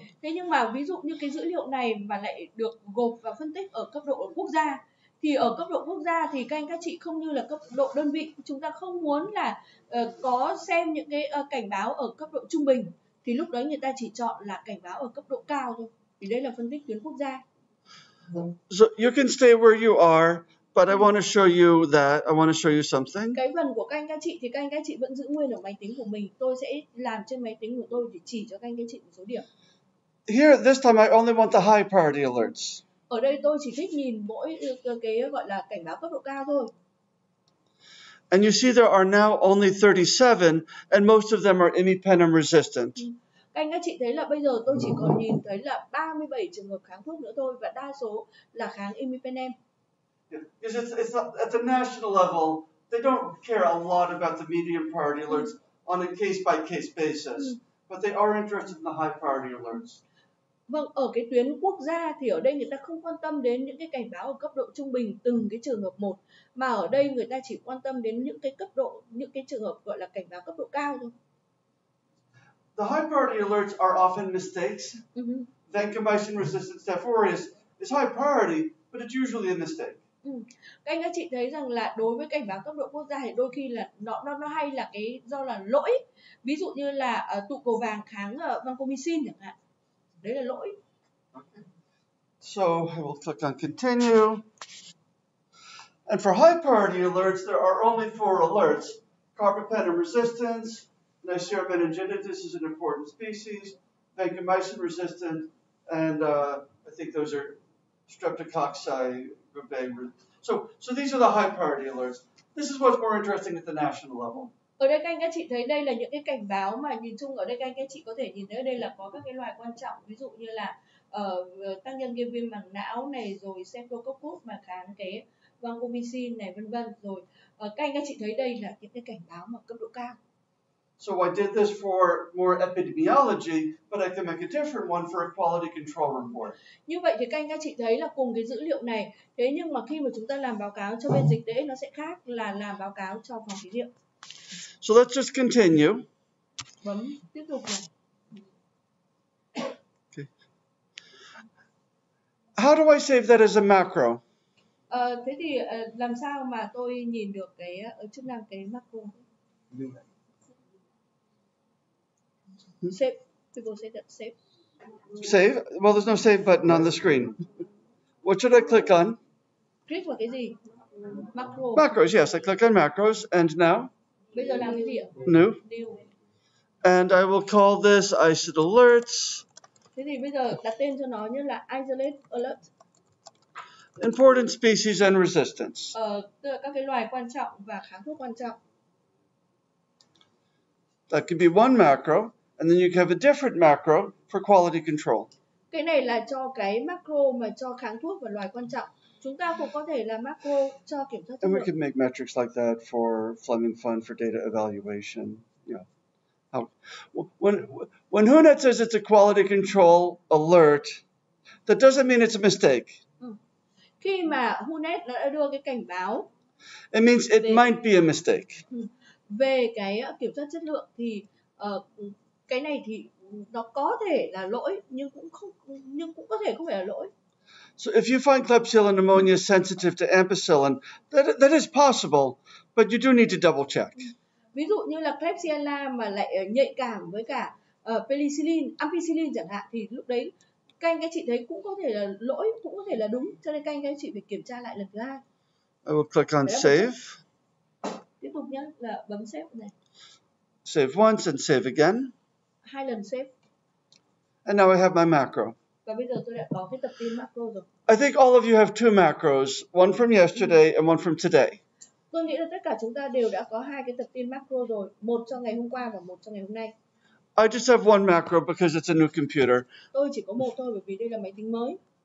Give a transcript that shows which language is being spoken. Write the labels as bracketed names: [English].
[Vietnamese] Thế nhưng mà ví dụ như cái dữ liệu này mà lại được gộp và phân tích ở cấp độ quốc gia, thì ở cấp độ quốc gia thì các anh các chị không như là cấp độ đơn vị, chúng ta không muốn là có xem những cái cảnh báo ở cấp độ trung bình, thì lúc đấy người ta chỉ chọn là cảnh báo ở cấp độ cao thôi. Thì đây là phân tích tuyến quốc gia. [English] So you can stay where you are, but I want to show you something. [Vietnamese] Cái phần của các anh các chị thì các anh các chị vẫn giữ nguyên ở máy tính của mình. Tôi sẽ làm trên máy tính của tôi để chỉ cho các anh các chị một số điểm. [English] Here, this time I only want the high priority alerts. [Vietnamese] Ở đây tôi chỉ thích nhìn mỗi cái gọi là cảnh báo cấp độ cao thôi. [English] And you see there are now only 37, and most of them are imipenem resistant. [Vietnamese] Các anh các chị thấy là bây giờ tôi chỉ còn nhìn thấy là 37 trường hợp kháng thuốc nữa thôi, và đa số là kháng imipenem. [English] Because it's not, at the national level, they don't care a lot about the medium priority alerts on a case-by-case basis, but they are interested in the high priority alerts. [Vietnamese] Vâng, ở cái tuyến quốc gia thì ở đây người ta không quan tâm đến những cái cảnh báo ở cấp độ trung bình từng cái trường hợp một, mà ở đây người ta chỉ quan tâm đến những cái trường hợp gọi là cảnh báo cấp độ cao thôi. [English] The high priority alerts are often mistakes. Vancomycin resistant Staph aureus is high priority, but it's usually a mistake. [Vietnamese] Các anh các chị thấy rằng là đối với cảnh báo cấp độ quốc gia thì đôi khi là nó hay là do là lỗi. Ví dụ như là tụ cầu vàng kháng vancomycin chẳng hạn. Đấy là lỗi. [English] So I will click on continue. And for high priority alerts, there are only 4 alerts. Carbapenem resistance, Neisseria meningitidis is an important species, vancomycin resistant, and I think those are streptococci. So these are the high priority alerts. This is what's more interesting at the national level. [Vietnamese] Ở đây các anh các chị thấy đây là những cái cảnh báo mà nhìn chung ở đây các anh các chị có thể nhìn thấy ở đây là có các cái loài quan trọng, ví dụ như là tác nhân gây viêm màng não này, rồi Staphylococcus mà kháng cái vancomycin này vân vân, rồi các anh các chị thấy đây là những cái cảnh báo mà cấp độ cao. [English] So I did this for more epidemiology, but I can make a different one for a quality control report. [Vietnamese] Như vậy thì các anh các chị thấy là cùng cái dữ liệu này, thế nhưng mà khi mà chúng ta làm báo cáo cho bên dịch tễ nó sẽ khác là làm báo cáo cho phòng thí nghiệm. [English] So let's just continue. [Vietnamese] Bấm tiếp tục này. [English] Okay. How do I save that as a macro? [Vietnamese] Thế thì làm sao mà tôi nhìn được cái chức năng cái macro? [English] Save. People say that save. Save? Well, there's no save button on the screen. What should I click on? [Vietnamese] Click vào cái gì? Macro. [English] Macros, yes. I click on macros. And now? [Vietnamese] Bây giờ làm cái gì ạ? [English] New. And I will call this ICID alerts. [Vietnamese] Thế thì bây giờ đặt tên cho nó như là isolate alert. [English] Important species and resistance. [Vietnamese] Tức là các cái loài quan trọng và kháng thuốc quan trọng. [English] That could be one macro, and then you can have a different macro for quality control. [Vietnamese] Cái này là cho cái macro mà cho kháng thuốc và loài quan trọng. Chúng ta cũng có thể là macro cho kiểm soát chất [English] And we [Vietnamese] lượng. [English] could make metrics like that for Fleming Fund for data evaluation. Yeah. When WHONET says it's a quality control alert, That doesn't mean it's a mistake. [Vietnamese] Khi mà WHONET nó đã đưa cái cảnh báo [English] It means it might be a mistake. [Vietnamese] về cái kiểm soát chất lượng thì cái này thì nó có thể là lỗi nhưng cũng có thể không phải là lỗi. [English] So if you find Klebsiella pneumoniae sensitive to ampicillin, that is possible, but you do need to double check. [Vietnamese] Ví dụ như là Klebsiella mà lại nhạy cảm với cả penicillin, ampicillin chẳng hạn, thì lúc đấy các anh các chị thấy cũng có thể là lỗi, cũng có thể là đúng, cho nên các anh các chị phải kiểm tra lại lần thứ hai. [English] I will click on save. [Vietnamese] Tiếp tục nhé, là bấm save này. [English] Save once and save again. [Vietnamese] 2 lần save. [English] And now I have my macro. [Vietnamese] Và bây giờ tôi đã có cái tập tin macro rồi. [English] I think all of you have 2 macros, one from yesterday and one from today. [Vietnamese] Tôi nghĩ là tất cả chúng ta đều đã có 2 cái tập tin macro rồi, một cho ngày hôm qua và một cho ngày hôm nay. [English] I just have one macro because it's a new computer. [Vietnamese] Tôi chỉ có một thôi bởi vì đây là máy tính mới.